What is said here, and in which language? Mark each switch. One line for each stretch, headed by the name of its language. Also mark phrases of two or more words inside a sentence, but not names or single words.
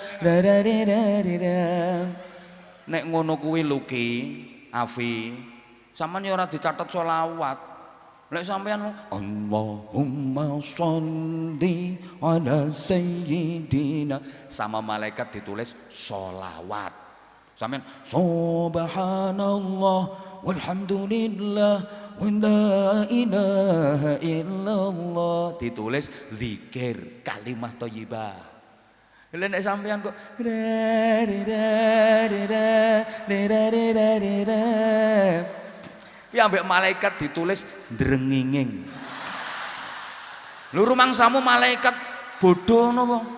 Javanese: nek ngono kuwi Luki Afi Sampeyan ya ora dicatet selawat. Lek sampeyan
Arabic: اللهم صل على سيدنا,
Javanese: sama malaikat ditulis sholawat.
Arabic: Sampeyan سبحان الله والحمد لله ولا إله إلا الله,
Javanese: ditulis zikir
Arabic: كلمة طيبة.
Javanese: Lha nek sampeyan kok ya ambek malaikat ditulis drenginging. Lho rumangsamu malaikat bodoh napa?